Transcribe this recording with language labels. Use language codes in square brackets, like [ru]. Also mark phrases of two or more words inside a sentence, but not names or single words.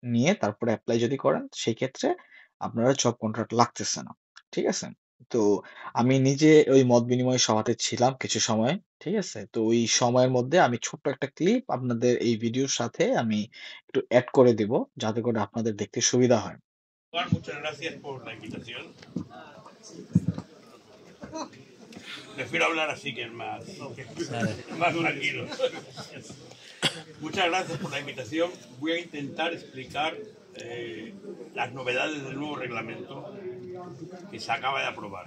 [bn] নিয়ে তারপরে এপ্লাই যদি করেন, সেই ক্ষেত্রে আপনার [en] job contract [bn] লাগতেছে না। ঠিক আছে? তো আমি নিজে ওই মত বিনিময় সভাতে ছিলাম কিছু সময়। ঠিক আছে? তো ওই সময়ের মধ্যে আমি ছোট্ট একটা ক্লিপ আপনাদের এই ভিডিওর সাথে আমি একটু এড করে দিব, যাতে করে আপনাদের দেখতে সুবিধা হয়। [es] Muchas gracias por la invitación. Prefiero hablar así que es más tranquilo. Muchas gracias por la invitación. Voy a intentar explicar las novedades del nuevo reglamento que se acaba de aprobar.